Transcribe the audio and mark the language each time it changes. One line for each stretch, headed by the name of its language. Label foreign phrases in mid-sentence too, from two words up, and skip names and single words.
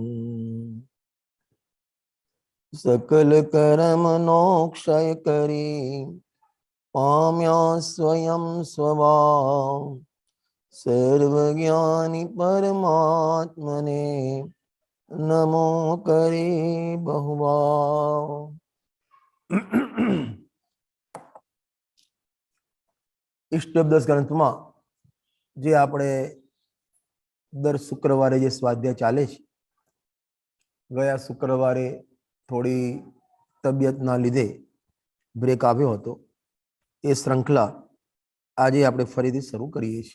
Gujarati: સકલ કર્મનો ક્ષય કરી પામ્યા સ્વયં સ્વભાવ સર્વજ્ઞાની પરમાત્મને નમો કરે બહુભાવ। ઇષ્ટબ્દસ ગ્રંથમાં જે આપણે દર શુક્રવારે જે સ્વાધ્યાય ચાલે છે, ગયા શુક્રવારે થોડી તબિયતના લીધે બ્રેક આવ્યો હતો. એ શૃંખલા આજે આપણે ફરીથી શરૂ કરીએ છીએ.